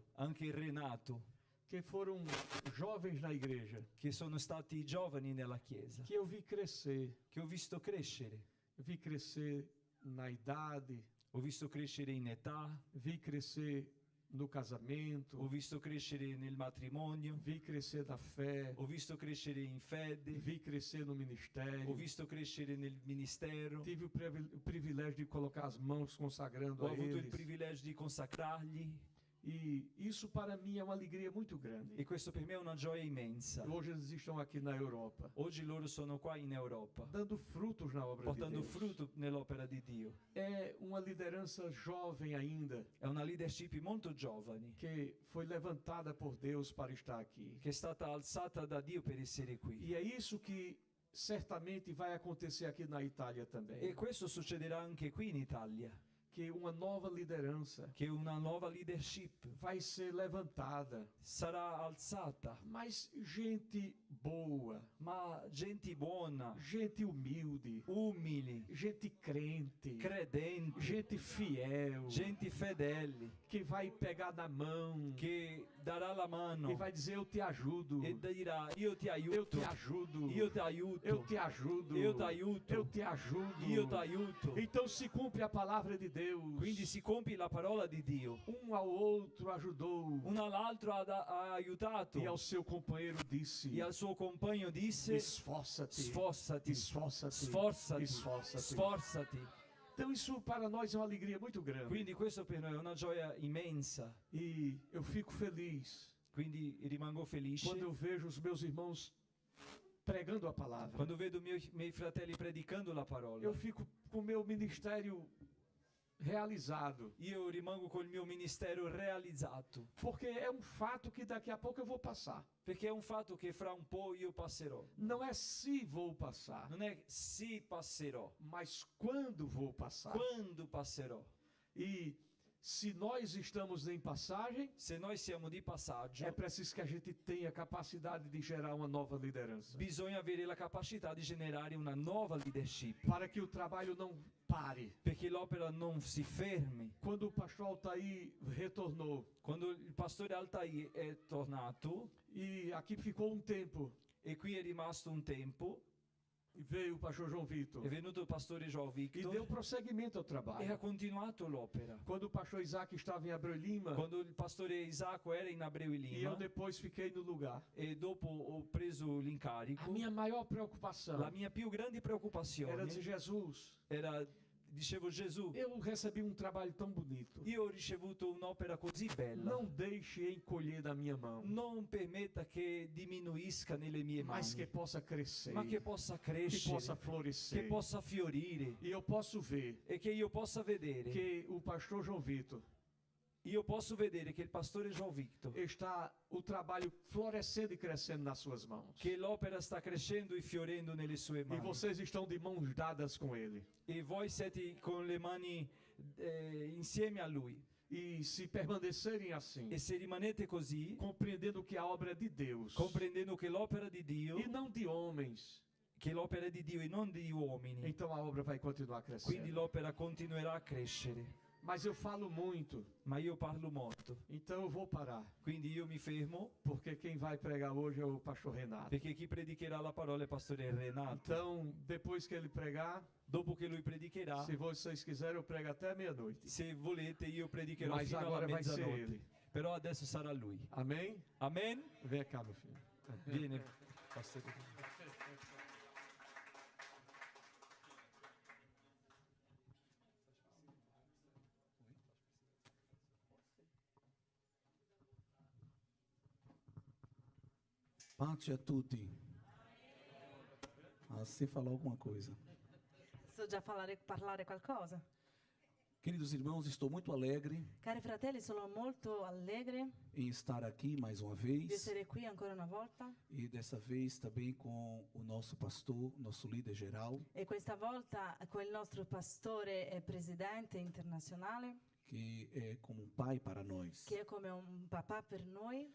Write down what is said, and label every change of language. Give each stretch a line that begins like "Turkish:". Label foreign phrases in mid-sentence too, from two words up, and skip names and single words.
Italian: anche Renato,
Portuguese: que foram jovens na igreja,
Italian: che sono stati giovani nella Chiesa,
Portuguese: que eu vi crescer.
Italian: che ho visto crescere.
Portuguese: Vi crescer na idade,
Italian: Ho visto crescere in età,
Portuguese: vi crescer no
Italian: ho
Portuguese: casamento,
Italian: visto crescere nel matrimonio,
Portuguese: vi crescer na fé,
Italian: ho visto crescere in fede,
Portuguese: vi crescer no
Italian: ho
Portuguese: ministério.
Italian: visto crescere nel ministero,
Portuguese: Tive o privilégio de colocar as mãos consagrando
Italian: ho
Portuguese: a
Italian: avuto il
Portuguese: eles.
Italian: privilegio di consacrargli,
Portuguese: E isso para mim é uma alegria muito grande.
Italian: e questo per me è una gioia immensa.
Portuguese: Hoje eles estão aqui na Europa,
Italian: Oggi loro sono qua in Europa,
Portuguese: dando frutos na obra de
Italian: portando
Portuguese: Deus.
Italian: frutto nell'opera di Dio.
Portuguese: É uma liderança jovem ainda,
Italian: È una leadership molto giovane,
Portuguese: que foi levantada por Deus para estar aqui.
Italian: che è stata alzata da Dio per essere qui.
Portuguese: E é isso que certamente vai acontecer aqui na Itália também.
Italian: E questo succederà anche qui in Italia,
Portuguese: Que uma nova liderança
Italian: che una nuova leadership
Portuguese: vai ser levantada,
Italian: sarà alzata,
Portuguese: mas gente boa,
Italian: ma gente buona,
Portuguese: gente humilde,
Italian: umili,
Portuguese: gente crente,
Italian: credenti,
Portuguese: gente fiel,
Italian: gente fedeli,
Portuguese: que vai pegar na mão
Italian: che darà la mano
Portuguese: e vai dizer: eu te ajudo,
Italian: e dirà io ti
Portuguese: eu
Italian: aiuto,
Portuguese: te ajudo,
Italian: io ti aiuto,
Portuguese: eu te ajudo,
Italian: eu ti aiuto,
Portuguese: eu te ajudo.
Italian: io ti aiuto.
Portuguese: Então se cumpre a palavra de Deus. Deus,
Italian: Quindi si compie la parola di Dio.
Portuguese: ao outro ajudou,
Italian: Uno all'altro ha aiutato
Portuguese: e ao seu companheiro disse:
Italian: e al suo compagno disse:
Portuguese: esforça-te,
Italian: sforzati,
Portuguese: esforça-te,
Italian: sforzati,
Portuguese: esforça-te.
Italian: sforzati.
Portuguese: Então isso para nós é uma alegria muito grande.
Italian: Quindi questo per noi è una gioia immensa.
Portuguese: E eu fico feliz
Italian: Quindi rimango felice
Portuguese: quando eu vejo os meus irmãos pregando a palavra.
Italian: quando vedo miei fratelli predicando la parola.
Portuguese: Eu fico com o meu ministério realizado,
Italian: Io rimango col mio ministero realizzato,
Portuguese: porque é um fato que daqui a pouco eu vou passar.
Italian: perché è un fatto che fra un po' io passerò.
Portuguese: Não é se vou passar,
Italian: Non è se passerò,
Portuguese: mas quando vou passar.
Italian: quando passerò.
Portuguese: E se nós estamos em passagem,
Italian: Se noi siamo di passaggio,
Portuguese: é preciso que a gente tenha capacidade de gerar uma nova liderança,
Italian: bisogna avere la capacità di generare una nuova leadership,
Portuguese: para que o trabalho não pare.
Italian: perché l'opera non si fermi.
Portuguese: Quando o pastor Altair retornou,
Italian: Quando il pastore Altair è tornato,
Portuguese: e aqui ficou um tempo,
Italian: e qui è rimasto un tempo,
Portuguese: e veio o pastor João Vitor,
Italian: è venuto il pastore João
Portuguese: e deu
Italian: Victor
Portuguese: prosseguimento ao
Italian: e ha
Portuguese: trabalho.
Italian: continuato l'opera.
Portuguese: Quando o pastor Isaac estava em Abreu Lima,
Italian: Quando il pastore Isacco era in Abreu e
Portuguese: e eu
Italian: Lima,
Portuguese: depois fiquei no lugar,
Italian: e dopo ho preso
Portuguese: a
Italian: l'incarico,
Portuguese: minha maior preocupação
Italian: la mia più grande
Portuguese: era
Italian: preoccupazione
Portuguese: dizer: Jesus,
Italian: era, dicevo, Gesù,
Portuguese: eu recebi um trabalho tão bonito,
Italian: io ho ricevuto un'opera così bella,
Portuguese: não deixe encolher da minha mão,
Italian: non permetta che diminuisca nelle mie
Portuguese: mas que
Italian: mani,
Portuguese: possa crescer,
Italian: ma che possa
Portuguese: que
Italian: crescere,
Portuguese: possa
Italian: che
Portuguese: florescer.
Italian: possa fiorire,
Portuguese: E eu posso ver
Italian: e che io possa vedere,
Portuguese: que o pastor João Vitor
Italian: io posso vedere che il pastore João Victor,
Portuguese: está o trabalho florescendo e crescendo nas suas mãos.
Italian: che l'opera sta crescendo e fiorendo nelle sue
Portuguese: E
Italian: mani,
Portuguese: vocês estão de mãos dadas com ele.
Italian: e voi siete con le mani insieme a lui.
Portuguese: E se permanecerem assim,
Italian: E se rimanete così,
Portuguese: compreendendo que a obra é de Deus
Italian: comprendendo che l'opera di Dio,
Portuguese: e não de homens,
Italian: che l'opera è di Dio e non di uomini,
Portuguese: então a obra vai continuar
Italian: quindi
Portuguese: crescendo.
Italian: l'opera continuerà a crescere.
Portuguese: Mas eu falo muito,
Italian: Ma io parlo molto,
Portuguese: então eu vou parar,
Italian: quindi io mi fermo,
Portuguese: porque quem vai pregar hoje é o pastor Renato.
Italian: perché chi predicherà la parola è il pastore Renato.
Portuguese: Então, depois que ele pregar,
Italian: Dopo che lui predicherà,
Portuguese: se vocês quiserem, eu prego até meia-noite.
Italian: se volete io predicherò
Portuguese: Mas
Italian: fino alla
Portuguese: agora vai ser
Italian: mezzanotte.
Portuguese: ele.
Italian: Però adesso sarà lui.
Portuguese: Amém?
Italian: Amen?
Portuguese: Vem cá, meu filho.
Italian: Viene, pastore. Pace a tutti.
Portuguese: Ah, se falar alguma coisa.
Italian: So già parlare qualcosa.
Portuguese: Queridos irmãos, estou muito alegre
Italian: Cari fratelli, sono molto allegri
Portuguese: em estar aqui mais uma
Italian: di
Portuguese: vez.
Italian: essere qui ancora una volta
Portuguese: E dessa vez também com o nosso pastor, nosso líder geral,
Italian: e questa volta con il nostro pastore e presidente internazionale
Portuguese: que é como um pai para nós.
Italian: che è come un papà per noi